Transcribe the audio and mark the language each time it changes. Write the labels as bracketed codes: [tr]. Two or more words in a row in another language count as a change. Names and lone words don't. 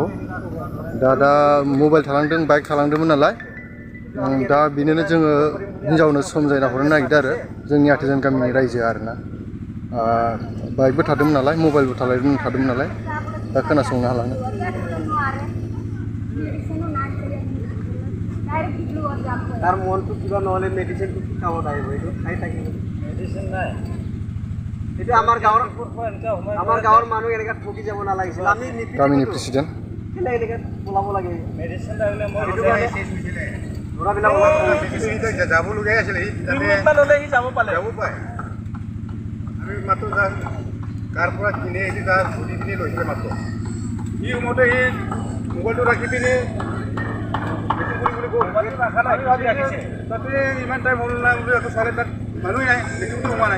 [brx] दा मबाइल थालांदों बाइक थालांदोंमोन नालाय दा बिनिनो जोङो हिनजावनो समजायना हरनो नागिरदों आरो जोंनि हाथिजान गामिनि रायजो आरोना। बाइकबो थादोंमोन नालाय मबाइलबो थादोंमोन नालाय दा खोनासंनो हालानो। [as] তাৰ মনটো কিবা নহ'লে মেডিচিনটো কি কামত আহিব এইটো খাই থাকিব। মেডিচিন নাই এইটো আমাৰ গাঁৱৰ মানুহ এনেকৈ ঠকি যাব নালাগিছিল। আমি [brx] गामिनि प्रेसिडेन्ट [as] কেলে এনেকৈ পলাব লাগে মেডিচিন লাগিলে মই ল'ৰাবিলাক যাবলগীয়া আছিলে যাব পালে আমি মাত্ৰ কাৰ পৰা কিনি আহিছে তাৰ ঘূৰি পিনি লৈছিলে মাত্ৰ সি সময়তে সি মোবাইলটো ৰাখি পিনি তাতে ইমান টাইম হ'ল নাই বুলি আকৌ চালে তাত মানুহে নাই বেছি সোমোৱা নাই।